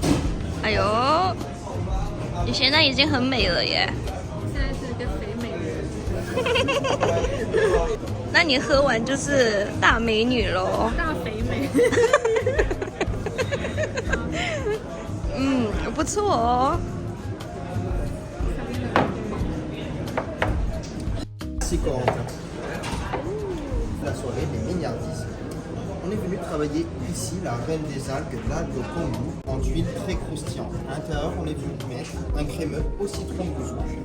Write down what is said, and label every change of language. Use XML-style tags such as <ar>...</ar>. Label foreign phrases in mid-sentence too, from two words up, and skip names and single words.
<zh>哎呦，你现在已经很美了耶！现在是个肥美人。那你喝完就是大美女喽。大肥美。不错哦。</zh> <fr>La soirée des milliardistes. On est venu travailler ici la reine des algues, l'algue kombu, en tuiles très croustillantes. À l'intérieur, on est venu mettre un crémeux au citron rouge.</fr>